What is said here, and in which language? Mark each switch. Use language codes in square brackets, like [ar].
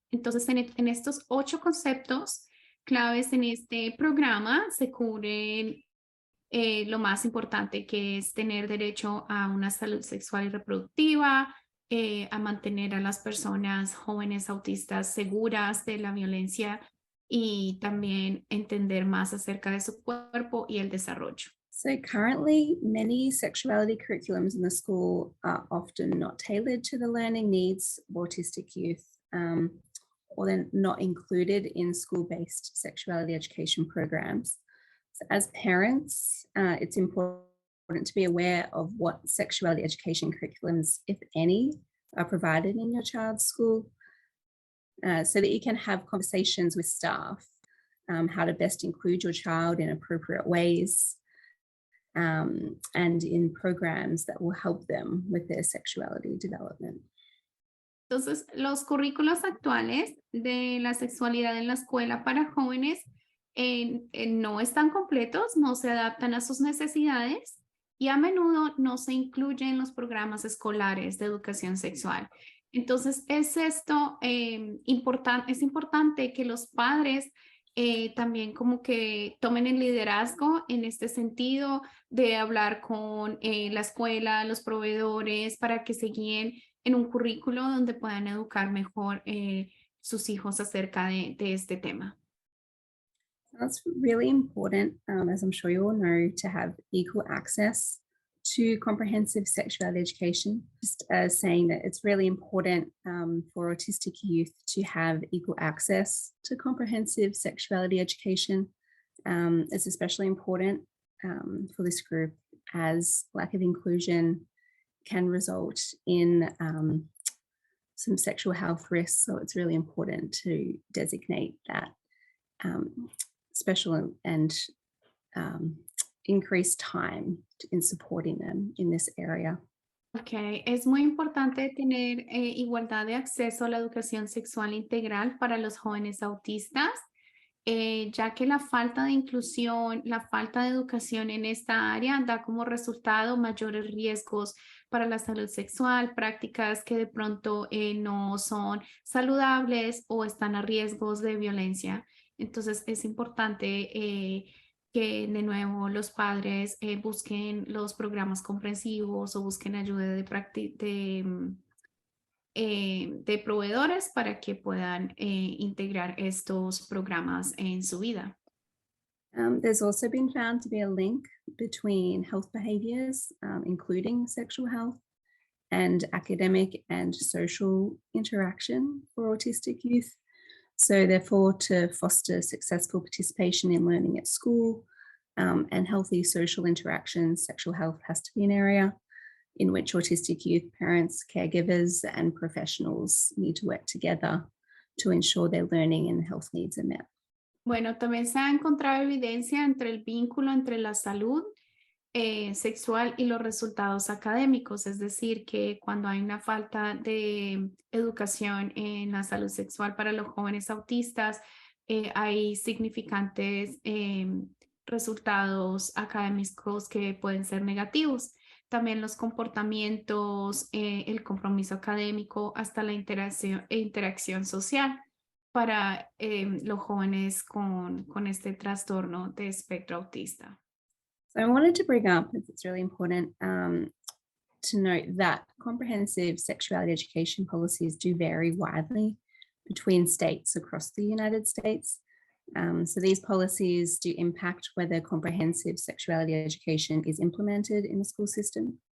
[es] Entonces, en estos 8 conceptos claves en este programa se cubren lo más importante, que es tener derecho a una salud sexual y reproductiva, a mantener a las personas jóvenes autistas seguras de la violencia y también entender más acerca de su cuerpo y el desarrollo. [en] So currently, many sexuality curriculums in the school are often not tailored to the learning needs of autistic youth, or they're not included in school-based sexuality education programs. So as parents, it's important to be aware of what sexuality education curriculums, if any, are provided in your child's school, so that you can have conversations with staff, how to best include your child in appropriate ways, and in programs that will help them with their sexuality development. [es] Entonces, los currículos actuales de la sexualidad en la escuela para jóvenes no están completos, no se adaptan a sus necesidades y a menudo no se incluyen en los programas escolares de educación sexual. Entonces, es importante que los padres también como que tomen el liderazgo en este sentido de hablar con la escuela, los proveedores, para que se guíen en un currículo donde puedan educar mejor sus hijos acerca de este tema. [en] That's really important, as I'm sure you all know, to have equal access to comprehensive sexuality education. Just saying that it's really important for autistic youth to have equal access to comprehensive sexuality education. It's especially important for this group, as lack of inclusion can result in some sexual health risks. So it's really important to designate that special and increased time in supporting them in this area. [es] Ok, es muy importante tener igualdad de acceso a la educación sexual integral para los jóvenes autistas, ya que la falta de inclusión, la falta de educación en esta área da como resultado mayores riesgos para la salud sexual, prácticas que de pronto no son saludables o están a riesgos de violencia. Entonces es importante que de nuevo los padres busquen los programas comprensivos o busquen ayuda de proveedores para que puedan integrar estos programas en su vida. [en] There's also been found to be a link between health behaviors, including sexual health, and academic and social interaction for autistic youth. So therefore, to foster successful participation in learning at school and healthy social interactions, sexual health has to be an area in which autistic youth parents, caregivers, and professionals need to work together to ensure their learning and health needs are met. [es] Bueno, también se ha encontrado evidencia entre el vínculo entre la salud sexual y los resultados académicos, es decir, que cuando hay una falta de educación en la salud sexual para los jóvenes autistas, hay significantes resultados académicos que pueden ser negativos. También los comportamientos, el compromiso académico, hasta la interacción social para los jóvenes con este trastorno de espectro autista. [en] So I wanted to bring up, it's really important to note that comprehensive sexuality education policies do vary widely between states across the United States. So these policies do impact whether comprehensive sexuality education is implemented in the school system.